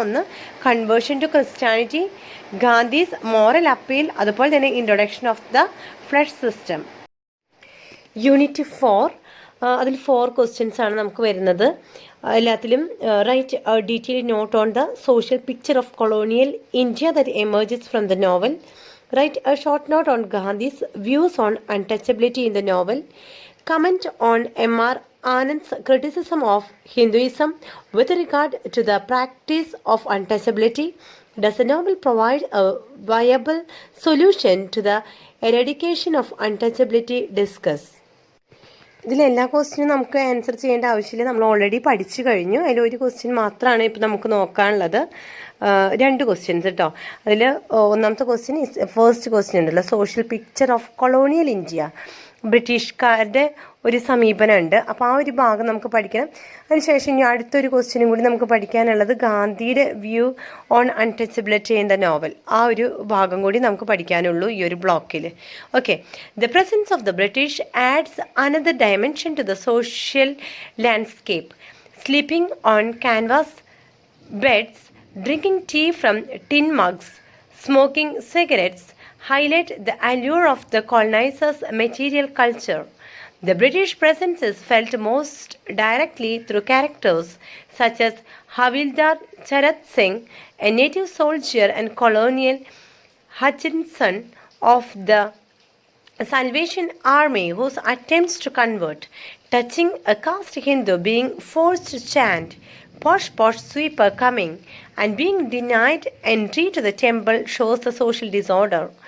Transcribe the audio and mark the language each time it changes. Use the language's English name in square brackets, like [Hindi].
[Malayalam] ഒന്ന്, [English] conversion to Christianity, Gandhi's moral appeal, [Malayalam] അതുപോലെ തന്നെ [English] Introduction of the flush system. [Malayalam] Unit 4, അതിൽ 4 ക്വസ്റ്റ്യൻസ് ആണ് നമുക്ക് വരുന്നത്. എല്ലാത്തിലും [English] Write detail note on the social picture of colonial India that emerges from the novel. Write a short note on Gandhi's views on untouchability in the novel. Comment on M.R. Anand's criticism of Hinduism with regard to the practice of untouchability. Does the novel provide a viable solution to the eradication of untouchability? Discuss. [Malayalam] ഇതിലെല്ലാ ക്വസ്റ്റ്യനും നമുക്ക് answer ചെയ്യേണ്ട ആവശ്യമില്ല, നമ്മൾ already പഠിച്ചു കഴിഞ്ഞു. അതിലൊരു question മാത്രമാണ് ഇപ്പോൾ നമുക്ക് നോക്കാനുള്ളത്. 2 ക്വസ്റ്റ്യൻസ് കേട്ടോ. അതിൽ ഒന്നാമത്തെ ക്വസ്റ്റ്യൻ, ഫസ്റ്റ് ക്വസ്റ്റ്യൻ ഉണ്ടല്ലോ, [English] social picture of colonial India, [Malayalam] ബ്രിട്ടീഷുകാരുടെ ഒരു സമീപനമുണ്ട്. അപ്പോൾ ആ ഒരു ഭാഗം നമുക്ക് പഠിക്കണം. അതിനുശേഷം ഇനി അടുത്തൊരു ക്വസ്റ്റ്യനും കൂടി നമുക്ക് പഠിക്കാനുള്ളത് ഗാന്ധിയുടെ [English] View on untouchability in the novel. [Malayalam] ആ ഒരു ഭാഗം കൂടി നമുക്ക് പഠിക്കാനുള്ളൂ ഈ ഒരു ബ്ലോക്കിൽ. Okay. [English] The presence of the British adds another dimension to the social landscape. Sleeping on canvas beds, drinking tea from tin mugs, smoking cigarettes highlight the allure of the colonizers' material culture. The British presence is felt most directly through characters such as Havildar Charat Singh, a native soldier, and Colonel Hutchinson of the Salvation Army, whose attempts to convert, touching a caste Hindu being forced to chant "Posh posh sweeper coming" and being denied entry to the temple shows the social disorder.